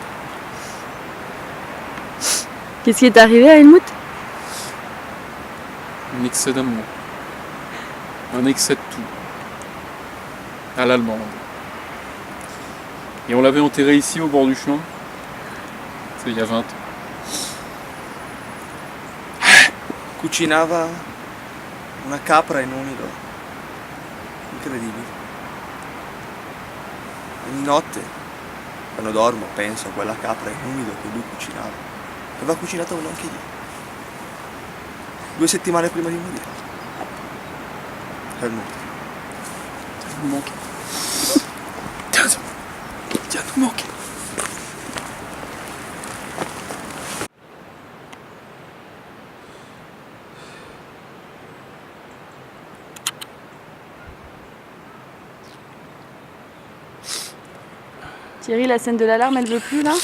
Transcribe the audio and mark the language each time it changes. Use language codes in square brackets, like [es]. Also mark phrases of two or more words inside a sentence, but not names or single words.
[fr] Qu'est-ce qui est arrivé à Helmut? Un excès d'amour, un excès de tout, à l'allemande. Et on l'avait enterré ici au bord du chemin, c'est il y a 20 ans. [it] Cucinava una capra in umido. Incredibile. Ogni notte, quando dormo, penso a quella capra in umido che lui cucinava. E aveva cucinato anche io. 2 settimane prima di morire. Helmut. [fr] Ça nous manque. Tiens, nous manque. Thierry, la scène de l'alarme, elle veut plus là?